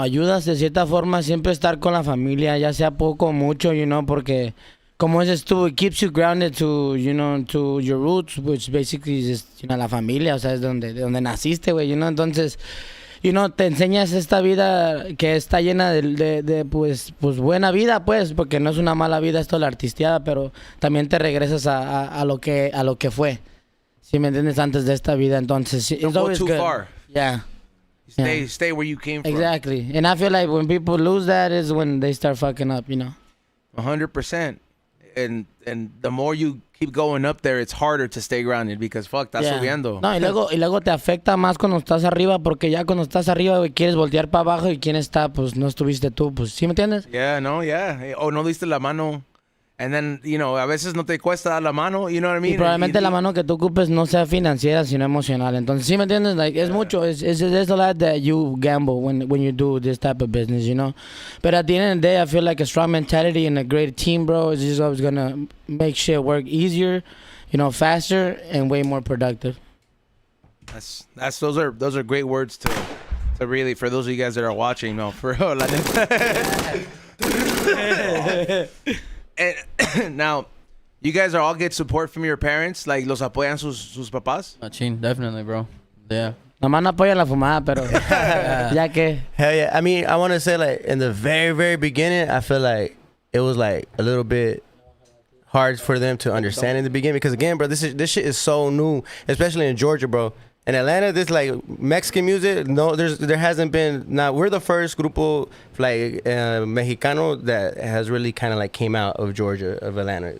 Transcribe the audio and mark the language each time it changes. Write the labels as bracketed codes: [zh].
[es] Ayudas de cierta forma siempre estar con la familia, ya sea poco o mucho, [en] you know, [es] porque como dices tú, [en] it keeps you grounded to, you know, [es] to your roots, which basically is just, you know, la familia, o sea, es donde naciste, güey, you know, entonces, you know, te enseñas esta vida que está llena de pues buena vida, pues, porque no es una mala vida esto la artisteada, pero también te regresas a lo que fue. ¿Sí me entiendes? Antes de esta vida, entonces, [en] Don't go too far. Yeah. Stay where you came from. Exactly. And I feel like when people lose that is when they start fucking up, you know. 100%. And the more you keep going up there, it's harder to stay grounded because fuck, [es] estás subiendo. No, y luego te afecta más cuando estás arriba, porque ya cuando estás arriba, güey, quieres voltear para abajo y quién está, pues no estuviste tú, pues, ¿sí me entiendes? O no diste la mano. [en] And then, you know, [es] a veces no te cuesta dar la mano, [en] you know what I mean? [es] Y probablemente la mano que tú ocupes no sea financiera, sino emocional. Entonces, ¿sí me entiendes? Like, es mucho. [en] It's a lot that you gamble when you do this type of business, you know? But at the end of the day, I feel like a strong mentality and a great team, bro, is just always going to make shit work easier, you know, faster, and way more productive. Those are great words to really, for those of you guys that are watching, no, for real. And now, you guys are all get support from your parents? [es] Like, los apoyan sus papás? [en] Machín, definitely, bro. Yeah. [es] Nomás no apoyan la fumada, pero ya que... [en] Hell yeah. I mean, I want to say, like, in the very, very beginning, I feel like it was, like, a little bit hard for them to understand in the beginning. Because, again, bro, this shit is so new, especially in Georgia, bro. In Atlanta, this like Mexican music. No, there hasn't been. Now we're the first grupo like Mexicano that has really kind of like came out of Georgia, of Atlanta.